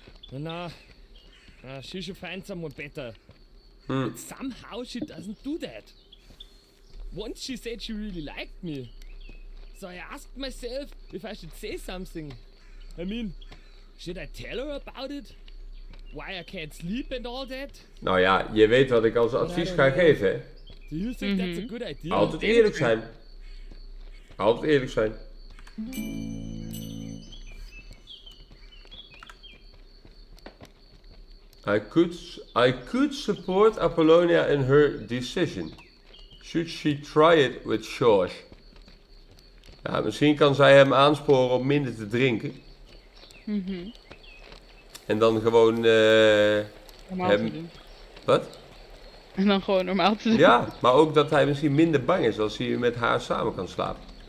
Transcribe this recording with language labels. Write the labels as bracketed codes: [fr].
[en] Nah, she should find someone better. But somehow she doesn't do that. Once she said she really liked me. So I asked myself if I should say something. I mean, should I tell her about it? Why I can't sleep and all that? [nl] Nou ja, je weet wat ik als advies ga geven, hè? [en] Do you think that's a good idea? [nl] Altijd eerlijk zijn. Altijd eerlijk zijn. [en] I could support Apollonia in her decision. Should she try it with Schorsch? [nl] Ja, misschien kan zij hem aansporen om minder te drinken. En dan gewoon Normaal hem... te doen. Wat? En dan gewoon normaal te doen. Ja, maar ook dat hij misschien minder bang is als hij met haar samen kan slapen.